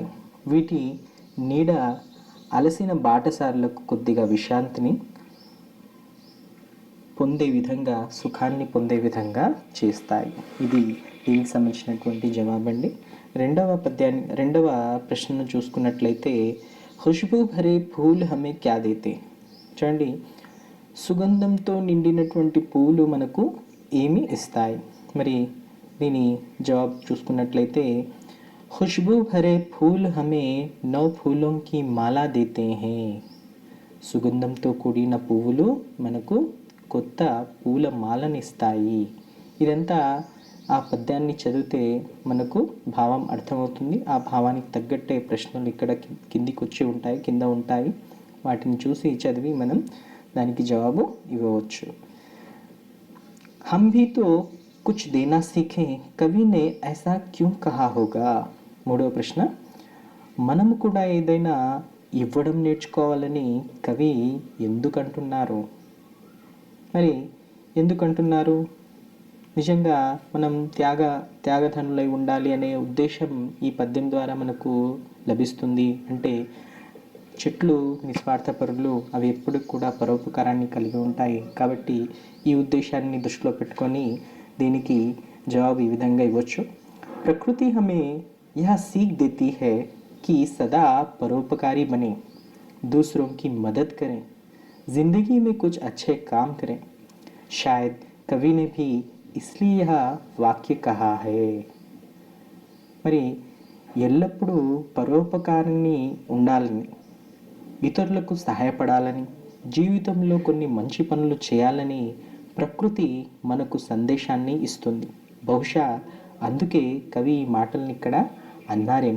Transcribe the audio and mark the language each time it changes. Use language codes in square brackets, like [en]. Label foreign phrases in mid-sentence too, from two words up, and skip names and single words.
[te] వీటి నీడ అలసిన బాటసారులకు కొద్దిగా విశ్రాంతిని పొందే విధంగా, సుఖాన్ని పొందే విధంగా చేస్తాయి. ఇది దీనికి సంబంధించినటువంటి జవాబండి. రెండవ ప్రశ్నను చూసుకున్నట్లయితే, [hi] खुशबू भरे फूल हमें क्या देते. [te] చూడండి, సుగంధంతో నిండినటువంటి పువ్వులు మనకు ఏమి ఇస్తాయి? మరి దీని జవాబు చూసుకున్నట్లయితే, [hi] खुशबू भरे फूल हमें नौ फूलों की माला देते हैं. [te] సుగంధంతో కూడిన పువ్వులు మనకు కొత్త పూల మాలనిస్తాయి. ఇదంతా ఆ పద్యాన్ని చదివితే మనకు భావం అర్థమవుతుంది. ఆ భావానికి తగ్గట్టే ప్రశ్నలు ఇక్కడ కిందికి వచ్చి ఉంటాయి, కింద ఉంటాయి. వాటిని చూసి చదివి మనం దానికి జవాబు ఇవ్వవచ్చు. [hi] हम भी तो कुछ देना सीखें कवि ने ऐसा क्यों कहा होगा. [te] మూడవ ప్రశ్న, మనము కూడా ఏదైనా ఇవ్వడం నేర్చుకోవాలని కవి ఎందుకంటున్నారు? మరి ఎందుకంటున్నారు? నిజంగా మనం త్యాగధనులై ఉండాలి అనే ఉద్దేశం ఈ పద్యం ద్వారా మనకు లభిస్తుంది. అంటే చెట్లు నిస్వార్థపరులు, అవి ఎప్పుడు కూడా పరోపకారాన్ని కలిగి ఉంటాయి. కాబట్టి ఈ ఉద్దేశాన్ని దృష్టిలో పెట్టుకొని దీనికి జవాబు ఈ విధంగా ఇవ్వచ్చు. [hi] प्रकृति हमें యह सीख देती है कि सदा परोपकारी बने, दूसरों की मदद करें, जिंदगी में कुछ अच्छे काम करें. शायद कवि ने भी इसलिए यह वाक्य कहा है. [te] మరి ఎల్లప్పుడూ పరోపకారాన్ని ఉండాలని, ఇతరులకు సహాయపడాలని, జీవితంలో కొన్ని మంచి పనులు చేయాలని ప్రకృతి మనకు సందేశాన్ని ఇస్తుంది. బహుశా అందుకే కవి ఈ మాటల్ని ఇక్కడ అన్నారేమో.